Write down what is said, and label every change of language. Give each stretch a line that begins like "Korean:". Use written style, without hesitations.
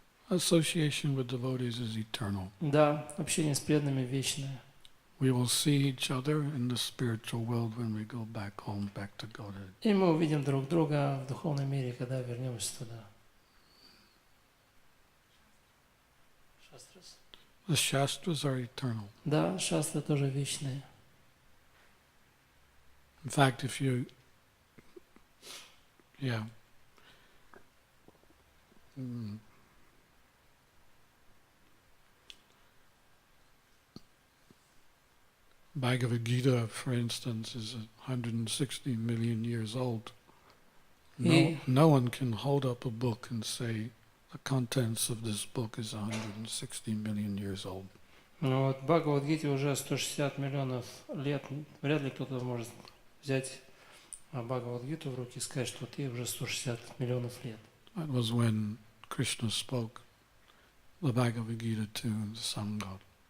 English: Association with devotees is eternal.
Russian: Да, общение с преданными вечное.
English: We will see each other in the spiritual world when we go back home, back to Godhead.
Russian: И мы увидим друг друга в духовном мире, когда вернемся туда.
English: The Shastras are eternal.
Russian: Да, шастры тоже вечные.
English: In fact, if you, Bhagavad Gita, for instance, is 160 million years old. No one can hold up a book and say the contents of this book is 160 million years old.
Russian: Ну вот Бхагавад-гите уже 160 миллионов лет. Вряд ли кто-то может взять Бхагавад-гиту в руки и сказать, что ты уже 160 миллионов лет.
English: That was when Krishna spoke the Bhagavad Gita to the sun god.